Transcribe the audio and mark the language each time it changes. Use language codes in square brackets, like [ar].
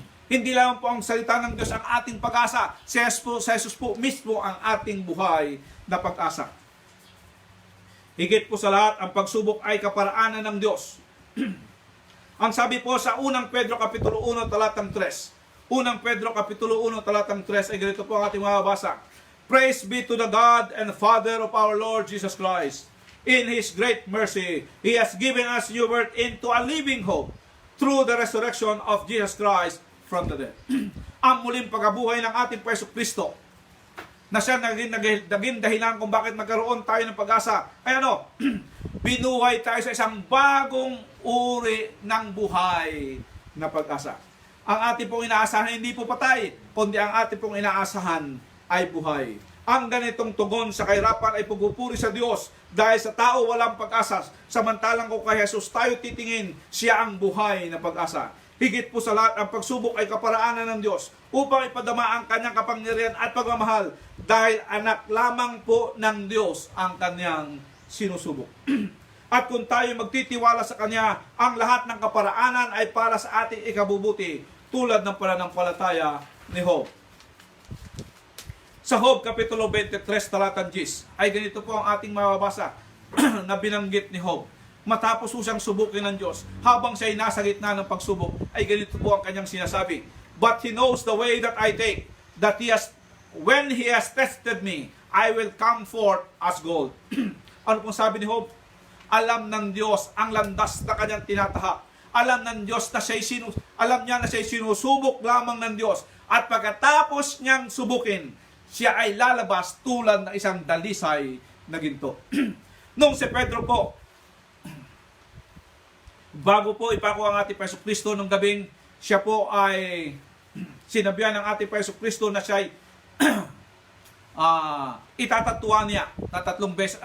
[tl] Hindi lamang po ang salita ng Diyos ang ating pag-asa, si Jesus po mismo ang ating buhay na pag-asa. Higit po sa lahat, ang pagsubok ay kaparaanan ng Diyos. Ang sabi po sa unang Pedro Kapitulo 1, talatang 3. Unang Pedro Kapitulo 1, talatang 3 ay ganito po ang ating mababasa. [en] Praise be to the God and Father of our Lord Jesus Christ. In His great mercy, He has given us new birth into a living hope through the resurrection of Jesus Christ from the dead. [tl] Ang muling pagkabuhay ng ating Panginoon Kristo na siya naging dahilan kung bakit magkaroon tayo ng pag-asa. Ay binuhay tayo sa isang bagong uri ng buhay na pag-asa. Ang ating pong inaasahan hindi po patay, kundi ang ating pong inaasahan ay buhay. Ang ganitong tugon sa kahirapan ay pagpupuri sa Diyos dahil sa tao walang pag-asa. Samantalang kung kay Jesus tayo titingin, siya ang buhay na pag-asa. Higit po sa lahat, ang pagsubok ay kaparaanan ng Diyos upang ipadama ang kanyang kapangyarihan at pagmamahal dahil anak lamang po ng Diyos ang kanyang sinusubok. At kung tayo magtitiwala sa Kanya, ang lahat ng kaparaanan ay para sa ating ikabubuti, tulad ng pananampalataya ni Job. Sa Job, Kapitulo 23, talatang 10, ay ganito po ang ating mababasa na binanggit ni Job. Matapos siyang subukin ng Diyos, habang siya ay nasa gitna ng pagsubok, ay ganito po ang kanyang sinasabi. [en] But He knows the way that I take, that when He has tested me, I will come forth as gold. [tl] Ano pong sabi ni Job? Alam ng Diyos ang landas na kanyang tinatahak. Alam ng Diyos na alam niya na siya'y sinusubok lamang ng Diyos. At pagkatapos niyang subukin, siya ay lalabas tulad ng isang dalisay na ginto. Nung si Pedro po, bago po ipako ang ating Paiso Kristo nung gabing, siya po ay sinabihan ng ating Paiso Kristo na siya'y itatatuan niya na 3 beses.